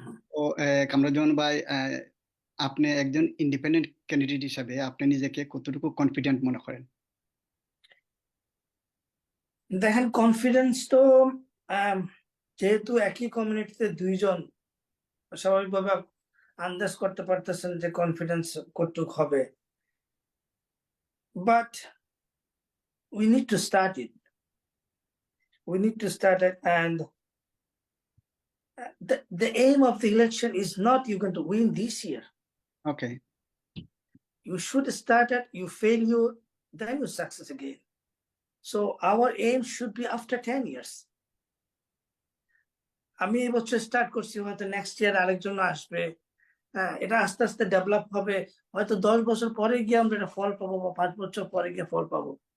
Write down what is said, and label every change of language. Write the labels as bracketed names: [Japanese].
[Bangla] তো কামরুজ্জামান ভাই, আপনি একজন ইন্ডিপেন্ডেন্ট ক্যান্ডিডেট হিসাবে আপনি নিজেকে কতটুকু কনফিডেন্ট মনে করেন? দেখেন, কনফিডেন্স তো আম, যেহেতু একই কমিউনিটিতে 2 জন, স্বাভাবিকভাবে আন্দাজ করতে পারতেছেন যে কনফিডেন্স কতটুক হবে। [English] But we need to start it. We need to start it, and the aim of the election is not you're going to win this year. Okay, You should start it, you fail, then you success again. So our aim should be after 10 years. [Bangla] আমি এই বছর start করছি, হয়তো next year আরেকজন আসবে। হ্যাঁ, এটা আস্তে আস্তে ডেভেলপ হবে। হয়তো 10 বছর পরে গিয়ে আমরা এটা ফল পাবো, বা 5 বছর পরে গিয়ে ফল পাবো।